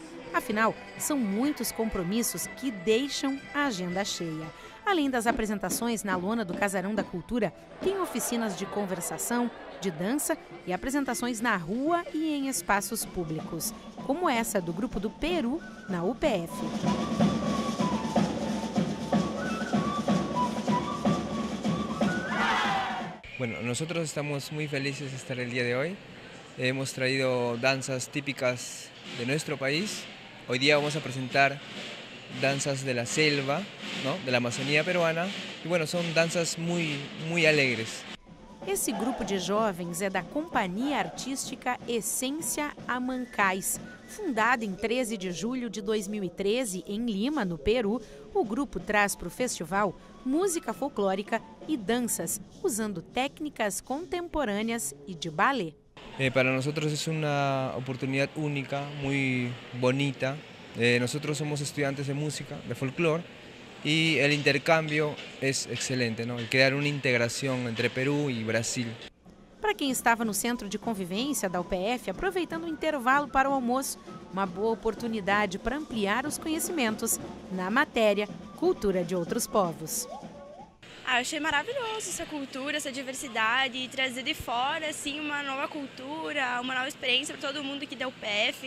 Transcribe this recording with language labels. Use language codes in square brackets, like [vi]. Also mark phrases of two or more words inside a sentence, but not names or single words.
[pt] Afinal, são muitos compromissos que deixam a agenda cheia. Além das apresentações na lona do Casarão da Cultura, tem oficinas de conversação, de dança e apresentações na rua e em espaços públicos, como essa do grupo do Peru, na UPF. [es] Bueno, nosotros estamos muy felices de estar el día de hoy. Hemos traído danzas típicas de nuestro país. Hoy día vamos a presentar danzas de la selva, ¿no? De la Amazonía peruana. Y bueno, son danzas muy alegres. [pt] Esse grupo de jovens é da Companhia Artística Essência Amancais. Fundada em 13 de julho de 2013 em Lima, no Peru, o grupo traz para o festival música folclórica e danças, usando técnicas contemporâneas e de balé. [es] Para nosotros es una oportunidad única, muy bonita. Nosotros somos estudiantes de música, de folclore, y el intercambio es excelente, ¿no? El crear una integración entre Perú y Brasil. [pt] Para quem estava no centro de convivência da UPF, aproveitando o intervalo para o almoço, uma boa oportunidade para ampliar os conhecimentos na matéria Cultura de Outros Povos. Eu achei maravilhoso essa cultura, essa diversidade, e trazer de fora assim, uma nova cultura, uma nova experiência para todo mundo aqui da UPF.